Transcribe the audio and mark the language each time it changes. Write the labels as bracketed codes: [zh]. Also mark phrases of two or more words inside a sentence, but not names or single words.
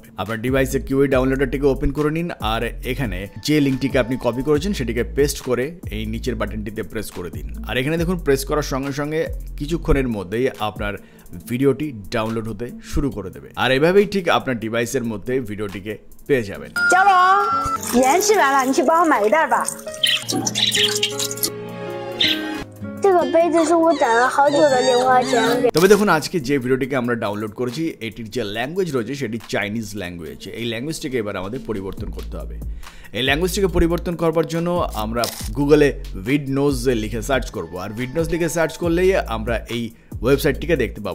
[bn] আপনার ডিভাইসে কিউই ডাউনলোডারটিকে ওপেন করে নিন, আর এখানে যে লিঙ্কটিকে আপনি কপি করেছেন সেটিকে পেস্ট করে এই নিচের বাটনটিতে প্রেস করে দিন। আর এখানে দেখুন প্রেস করার সঙ্গে সঙ্গে কিছুক্ষণের মধ্যেই আপনার ভিডিওটি ডাউনলোড হতে শুরু করে দেবে। আর এভাবেই ঠিক আপনার ডিভাইসের মধ্যে ভিডিওটিকে পেয়ে যাবেন। চলো, [zh] 盐吃完了，你去帮我买一袋吧。这个杯子是我攒了好久的零花钱。 [bn] তবে দেখুন আজকে যে ভিডিওটিকে আমরা ডাউনলোড করেছি এটির যে ল্যাঙ্গুয়েজ রয়েছে সেটি চাইনিজ ল্যাঙ্গুয়েজ। এই ল্যাঙ্গুয়েজটিকে এবার আমাদের পরিবর্তন করতে হবে। এই ল্যাঙ্গুয়েজটিকে পরিবর্তন করবার জন্য আমরা গুগলে ভিডনোজ লিখে সার্চ করব, আর ভিডনোজ লিখে সার্চ করলেই আমরা এই ওয়েবসাইটটিকে দেখতে পাবো।